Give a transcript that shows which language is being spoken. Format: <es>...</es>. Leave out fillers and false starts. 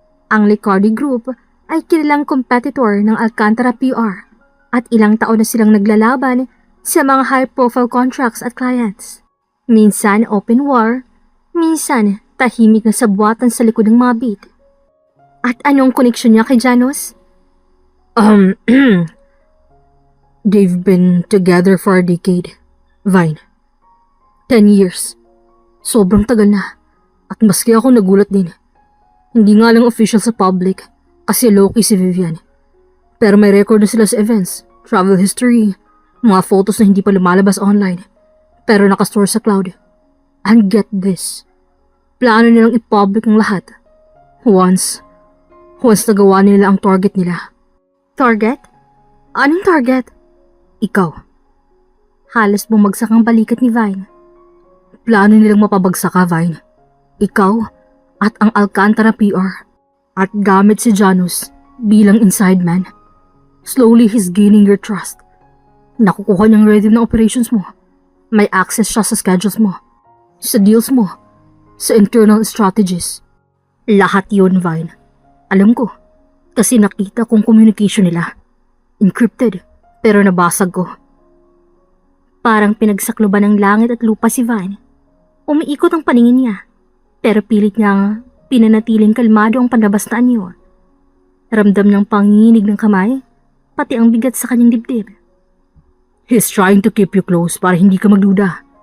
<tl>Ang Licarde Group ay kilalang competitor ng Alcantara PR at ilang taon na silang naglalaban sa mga high-profile contracts at clients. Minsan open war, minsan tahimik na sabwatan sa likod ng mga beat. At anong koneksyon niya kay Janos?</tl> <en>They've been together for a decade, Vine.</en> <tl>10 years. Sobrang tagal na. At maski ako nagulat din. Hindi nga lang official sa public kasi low-key si Vivian. Pero may record na sila sa events, travel history, mga photos na hindi pa lumalabas online. Pero nakastore sa cloud. And get this. Plano nilang i-public ang lahat. Once nagawa nila ang target nila. Target? Anong target? Ikaw. Halos bumagsak ang balikat ni Vine. Plano nilang mapabagsak ka, Vine. Ikaw at ang Alcantara PR. At gamit si Janus bilang inside man.</tl> <en>Slowly he's gaining your trust.</en> <tl>Nakukuha niyang rhythm ng operations mo. May access siya sa schedules mo. Sa deals mo. Sa internal strategies. Lahat yun, Vine. Alam ko. Kasi nakita kong communication nila. Encrypted. Pero nabasag ko. Parang pinagsakloban ng langit at lupa si Vine. Umiikot ang paningin niya. Pero pilit niyang pinanatiling kalmado ang panabastaan niyo. Ramdam niyang panginginig ng kamay, pati ang bigat sa kanyang dibdib.</tl> <en>He's trying to keep you close para hindi ka magduda.</en>